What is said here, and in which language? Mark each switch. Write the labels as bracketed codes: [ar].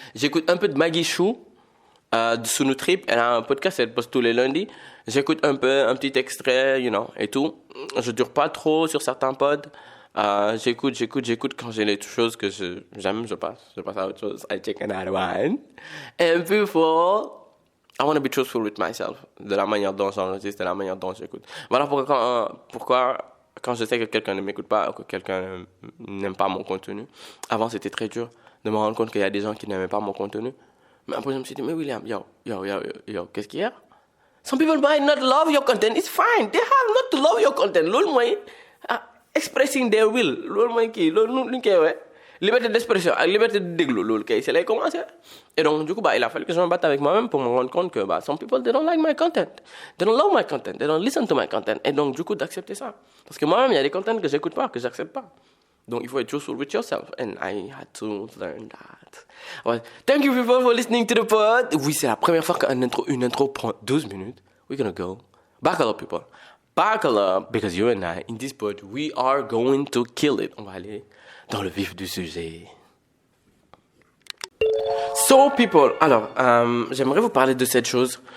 [fr] J'écoute un peu de Maggie Chou, de Sunu Trip. Elle a un podcast, elle poste tous les lundis. J'écoute un petit extrait, [en] you know, [fr] et tout. Je dure pas trop sur certains pods. J'écoute. Quand j'ai les choses que j'aime, je passe à autre chose. [en] I take another one. And before, I want to be truthful with myself. [fr] De la manière dont j'enregistre, de la manière dont j'écoute. Voilà pourquoi quand je sais que quelqu'un ne m'écoute pas ou que quelqu'un n'aime pas mon contenu, avant c'était très dur de me rendre compte qu'il y a des gens qui n'aimaient pas mon contenu. Mais après je me suis dit, mais William, yo, qu'est-ce qu'il y a? [en] Some people might not love your content, it's fine. They have not to love your content. [wo] Loolu mooy [en] expressing their will. [wo] Loolu mooy kii, loolu lu ñu koy waxee. [fr] Liberté d'expression ak liberté de déglu, [wo] loolu kay [fr] c'est lay commencer. Et donc, du coup, il a fallu que je me batte avec moi-même pour me rendre compte que [en] some people, they don't like my content. They don't love my content. They don't listen to my content. [fr] Et donc, du coup, d'accepter ça. Parce que moi-même, il y a des contents que j'écoute pas, que j'accepte pas. Donc, il faut être [en] truthful with yourself. And I had to learn that. Well, thank you people for listening to the pod. [fr] Oui, c'est la première fois qu'une intro prend 12 minutes. [en] We're gonna go. Buckle up, people. Buckle up, because you and I, in this pod, we are going to kill it. [fr] On va aller dans le vif du sujet. So, people, alors, j'aimerais vous parler de cette chose.